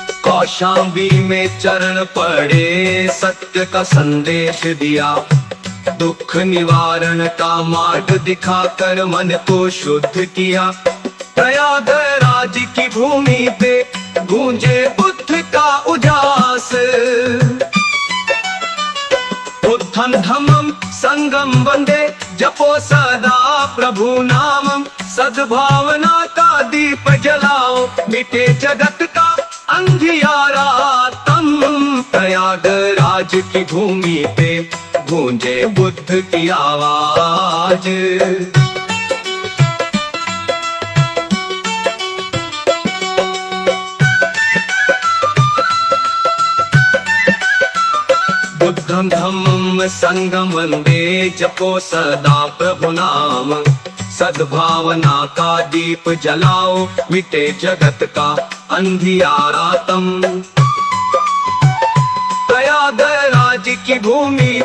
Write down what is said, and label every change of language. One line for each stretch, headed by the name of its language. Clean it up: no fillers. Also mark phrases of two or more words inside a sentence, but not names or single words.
Hindi: कौशाम्बी में चरण पड़े सत्य का संदेश दिया। दुख निवारण का मार्ग दिखाकर मन को शुद्ध किया। प्रयागराज की भूमि पे गूंजे बुद्ध का उजास।
Sanskrit: बुद्धं धम्मं संगम वंदे
Hindi: जपो सदा प्रभु नामम। सद्भावना का दीप जलाओ मिटे जगत का अंधियारा तम। प्रयागराज की भूमि पे गूंजे बुद्ध की आवाज।
Sanskrit: बुद्धं धम्मं संगम वंदे
Hindi: जपो सदा प्रभु नाम। सद्भावना का दीप जलाओ मिटे जगत का अंधियारा तम। प्रयागराज की भूमि